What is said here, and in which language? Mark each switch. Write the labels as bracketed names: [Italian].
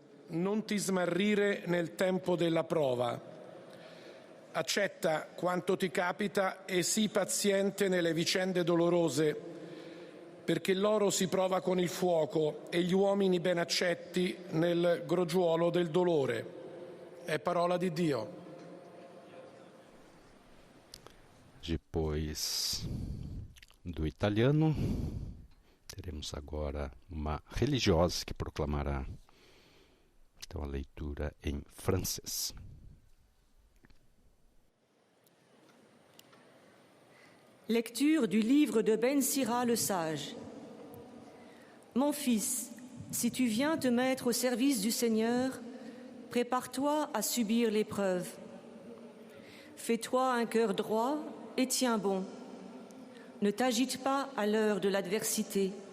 [Italian] Non ti smarrire nel tempo della prova. Accetta quanto ti capita e sii paziente nelle vicende dolorose, perché l'oro si prova con il fuoco e gli uomini ben accetti nel crogiuolo del dolore. È parola di Dio. [Portuguese] Depois do italiano, teremos agora uma religiosa que proclamará então a leitura em francês. [French] Lecture du livre de Ben Sira le sage. Mon fils, si tu viens te mettre au service du Seigneur, prépare-toi à subir l'épreuve. Fais-toi un cœur droit et tiens bon. Ne t'agite pas à l'heure de l'adversité.